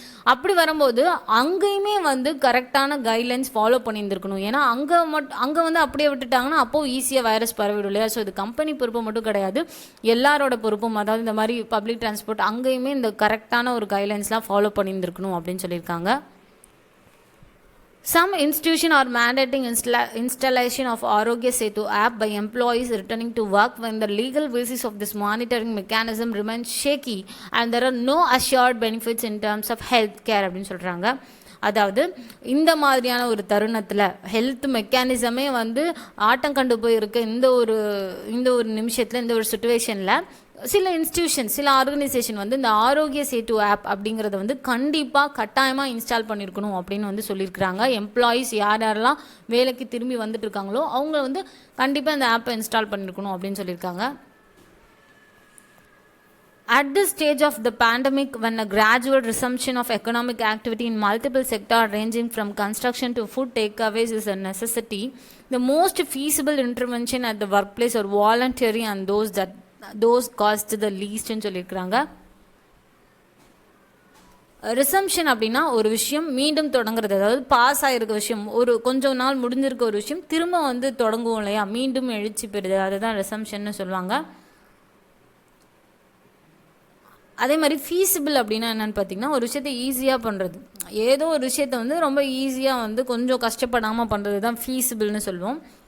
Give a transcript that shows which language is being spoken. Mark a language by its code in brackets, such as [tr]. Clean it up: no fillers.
[ta] அப்படி வரும்போது அங்கேயுமே வந்து கரெக்டான கைட்லைன்ஸ் ஃபாலோ பண்ணியிருந்துருக்கணும். ஏன்னா அங்கே வந்து அப்படியே விட்டுட்டாங்கன்னா அப்போது ஈஸியாக வைரஸ் பரவிடும் இல்லையா. ஸோ இது கம்பெனி பொறுப்பு மட்டும் கிடையாது, எல்லாரோட பொறுப்பும். அதாவது இந்த மாதிரி பப்ளிக் டிரான்ஸ்போர்ட் அங்கேயுமே இந்த கரெக்டான ஒரு கைட்லைன்ஸ்லாம் ஃபாலோ பண்ணியிருந்துருக்கணும் அப்படின்னு சொல்லியிருக்காங்க. [en] Some institutions are mandating installation of Arogya Setu app by employees returning to work when the legal basis of this monitoring mechanism remains shaky and there are no assured benefits in terms of health care [ta] அப்படின்னு சொல்கிறாங்க. அதாவது இந்த மாதிரியான ஒரு தருணத்தில் health மெக்கானிசமே வந்து ஆட்டம் கண்டு போயிருக்க இந்த ஒரு நிமிஷத்தில், இந்த ஒரு சுச்சுவேஷனில் சில இன்ஸ்டியூஷன், சில ஆர்கனைசேஷன் வந்து இந்த ஆரோக்கிய சேட்டு ஆப் அப்படிங்கிறத வந்து கண்டிப்பாக கட்டாயமாக இன்ஸ்டால் பண்ணியிருக்கணும் அப்படின்னு வந்து சொல்லியிருக்கிறாங்க. எம்ப்ளாயீஸ் யாரெல்லாம் வேலைக்கு திரும்பி வந்துட்டு இருக்காங்களோ அவங்க வந்து கண்டிப்பாக இந்த ஆப்பை இன்ஸ்டால் பண்ணியிருக்கணும் அப்படின்னு சொல்லியிருக்காங்க. [en] At this stage of the pandemic, when a gradual resumption of economic activity in multiple sectors ranging from construction to food takeaways is a necessity, the most feasible intervention at the workplace are voluntary and those cost the least [ta] ன்னு சொல்லியிருக்கிறாங்க. Resumption அப்படின்னா ஒரு விஷயம் மீண்டும் தொடங்குறது, அதாவது pass ஆகிருக்க விஷயம், ஒரு கொஞ்சம் நாள் முடிஞ்சிருக்க ஒரு விஷயம் திரும்ப வந்து தொடங்குவோம் இல்லையா, மீண்டும் எழுச்சி பெறுது, அதுதான் ரிசம்ஷன்னு சொல்லுவாங்க. அதே மாதிரி ஃபீஸிபிள் அப்படின்னா என்னென்னு பார்த்தீங்கன்னா, ஒரு விஷயத்தை ஈஸியாக பண்ணுறது, ஏதோ ஒரு விஷயத்தை வந்து ரொம்ப ஈஸியாக வந்து கொஞ்சம் கஷ்டப்படாமல் பண்ணுறது தான் ஃபீஸிபிள்னு சொல்லுவோம்.